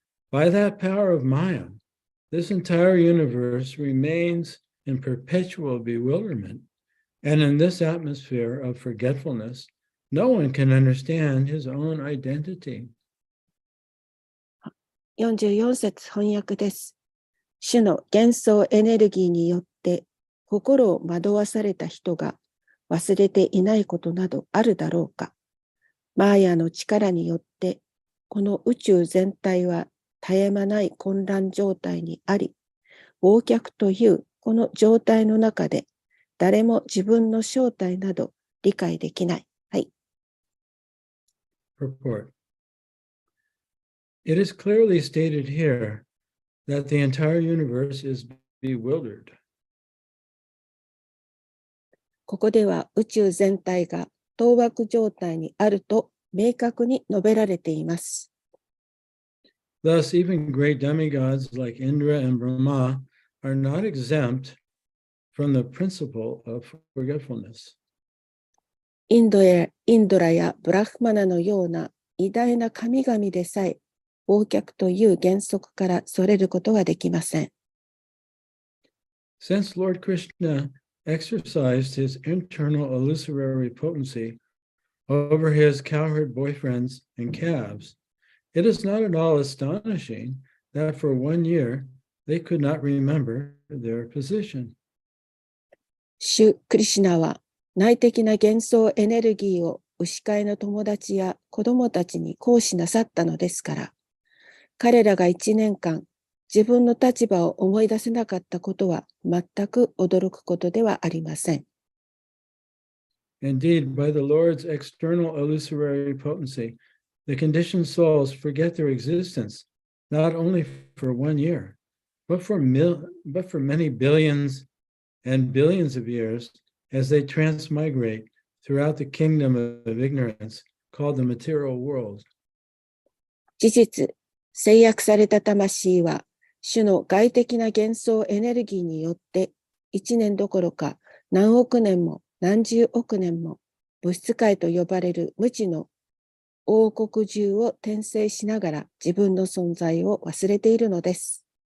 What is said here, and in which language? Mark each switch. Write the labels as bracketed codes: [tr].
[en] By that power of Maya, this entire universe remains in perpetual bewilderment, and in this atmosphere of forgetfulness, no one can understand his own identity. [ja] 44節翻訳です。主の幻想エネルギーによって心を惑わされた人が忘れていないことなどあるだろうか。マーヤの力によってこの宇宙全体は絶え間ない混乱状態にあり、忘却というこの状態の中で誰も自分の正体など理解できない。はい。 [en] Purport. It is clearly stated here that the entire universe is bewildered. [ja] ここでは宇宙全体が当惑状態にあると明確に述べられています。 [en] Thus, even great demigods like Indra and Brahma are not exempt from the principle of forgetfulness. [ja] インドラやブラフマナのような偉大な神々でさえ、忘却という原則からそれることはできません。 [en] Since Lord Krishna exercised his internal illusory potency over his cowherd boyfriends and calves, it is not at all astonishing that for 1 year they could not remember their position. [ja] 主クリシュナは内的な幻想エネルギーを牛飼いの友達や子供たちに行使なさったのですから、彼らが1年間自分の立場を思い出せなかったことは全く驚くことではありません。 [en] Indeed, by the Lord's external illusory potency, the conditioned souls forget their existence, not only for 1 year, but for many billions and billions of years as they transmigrate throughout the kingdom of ignorance called the material world. [ja] 事実、制約された魂は、主の外的な幻想エネルギーによって、1年どころか何億年も何十億年も物質界と呼ばれる無知の王国中を転生しながら自分の存在を忘れているのです。